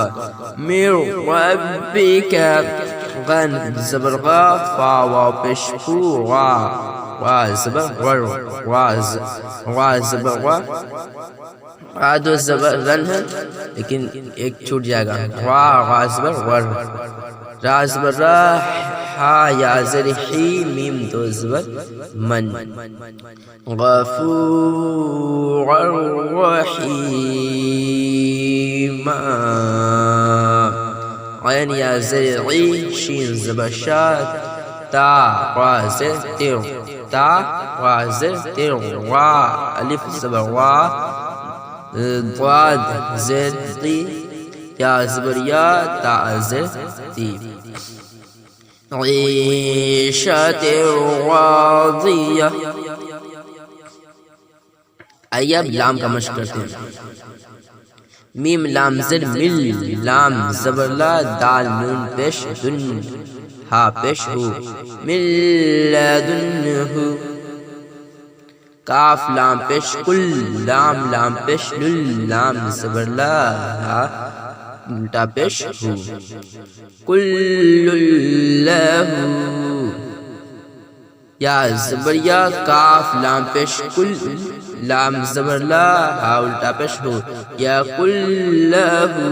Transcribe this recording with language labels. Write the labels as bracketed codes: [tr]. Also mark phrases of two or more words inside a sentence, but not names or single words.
[ur] میر ربی کا، غن زبر غا، فا واو پیش فو، وا زبر ور، وا زبر وا، دو زبر غن ہے لیکن ایک چھوٹ جائے گا، وا زبر ور، را زبر را، ہا یا زر حی، میم 2 زبر من، [ar] غفور الرحیم، [ur] عین یا زر عی، شین زبر شا، تا را زر تیر، تا را زر تیر، را الف زبر وا، ضاد زر تی، یا زبر یا، تا زر تی، [ar] عیشت راضیہ۔ [ur] آئیے اب لام کا مشق کرتے ہیں۔ میم لام زر مل، لام زبر لا، دال نون پیش دن، ہا پیش ہو، [ar] مل لدنہ۔ [ur] کاف لام پیش کل، لام لام پیش لل، لام زبر لا، ہا الٹا پیش ہو، [ar] کل اللہ، [ur] یا زبر یا، کاف لام پیش کل، لام زبر لا، ہا الٹا پیش ہو، یا کلہ،